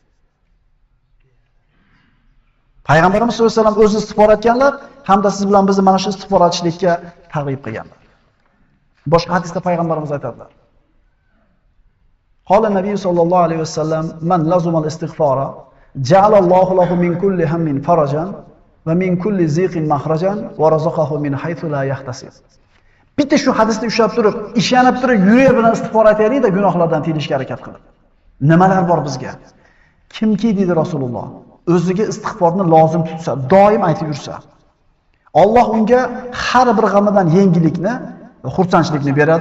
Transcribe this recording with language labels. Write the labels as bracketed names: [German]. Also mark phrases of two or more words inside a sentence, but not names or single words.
[Uzbek] Payg'ambarimiz [Arabic] صلى الله عليه وسلم [Uzbek] o'zi istig'for etganlar, hamda siz bilan bizni mana shu istig'for etishlikka targ'ib qilganlar. Boshqa hadisda payg'ambarimiz aytadilar. [Arabic] قال النبي صلى الله عليه وسلم: من لزم الاستغفار، جعل الله له من كل هم فرجا ومن كل ضيق مخرجا ورزقه من حيث لا يحتسب." [Uzbek] Bitta shu hadisni ushlab turib, ishonib turib, yurak bilan istig'for aytaylik-da gunohlardan tiyilishga harakat qilib. Nimalar bor bizga? Kimki dedi Rasululloh, o'ziga istig'forni lozim tutsa, doim aytib yursa, Alloh unga har bir g'amidan yengillikni va xursandchilikni beradi.